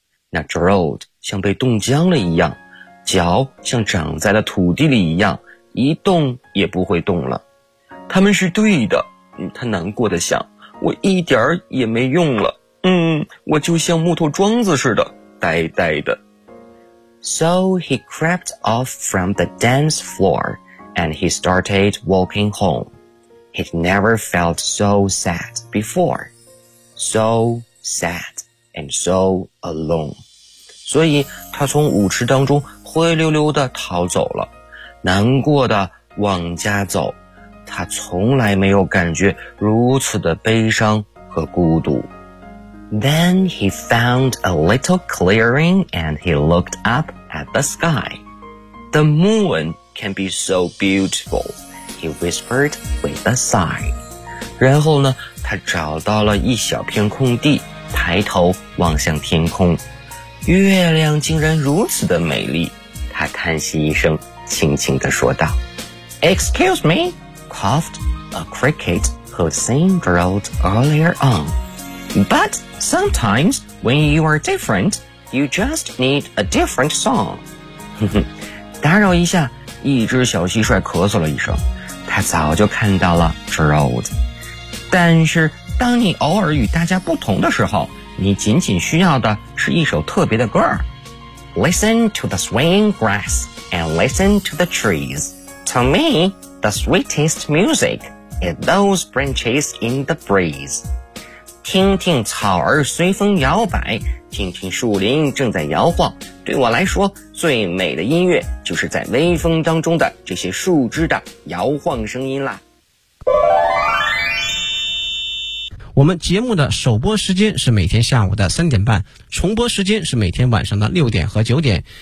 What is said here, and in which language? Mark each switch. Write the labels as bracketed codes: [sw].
[zh] 那 Gerald 像被冻僵了一样，脚像长在了土地里一样，一动也不会动了。他们是对的，他难过的想，我一点儿也没用了，我就像木头桩子似的，呆呆的。 [en] So he crept off from the dance floor, and he started walking home. He'd never felt so sad before. So sad and so alone. [zh] 所以他从舞池当中灰溜溜地逃走了。难过的往家走，他从来没有感觉如此的悲伤和孤独。 [en] Then he found a little clearing and he looked up at the sky. The moon can be so beautiful, he whispered with a sigh. [zh] 然后呢，他找到了一小片空地，抬头望向天空。月亮竟然如此的美丽，他叹息一声。轻轻地说道 [en] Excuse me, coughed a cricket who'd seen Gerald earlier on. But sometimes when you are different, you just need a different song. [zh] 打扰一下，一只小蟋蟀咳嗽了一声，他他早就看到了 Gerald。但是当你偶尔与大家不同的时候，你仅仅需要的是一首特别的歌。 [en] Listen to the swaying grass and listen to the trees. To me, the sweetest music is those branches in the breeze. [zh] 听听草儿随风摇摆，听听树林正在摇晃，对我来说最美的音乐就是在微风当中的这些树枝的摇晃声音啦。我们节目的首播时间是每天下午的三点半，重播时间是每天晚上的六点和九点。